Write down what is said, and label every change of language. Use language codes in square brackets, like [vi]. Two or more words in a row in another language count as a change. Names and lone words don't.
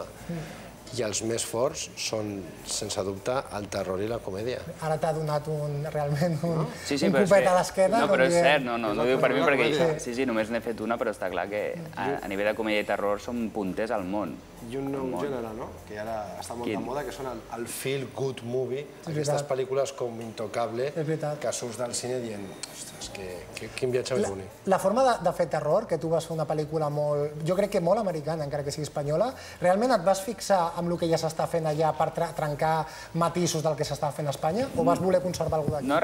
[ca] I els més forts són, sense dubte, el terror i la comèdia. Ara t'ha donat realment un copet a l'esquena. No, però és cert, no ho diu per mi perquè sí, només n'he fet una, però està clar que a nivell de comèdia i terror som punters al món. I un nou gènere, no?, que ara està molt de moda, que són el [en] feel good movie, [ca] aquestes pel·lícules com Intocable, que surts del cine dient, ostres, quin viatge més bonic. La forma de fer terror, que tu vas fer una pel·lícula molt, jo crec que molt americana, encara que sigui espanyola, realment et vas fixar amb el que ja s'està fent allà per trencar matisos del que s'està fent a Espanya, o vas voler conservar alguna cosa d'aquí?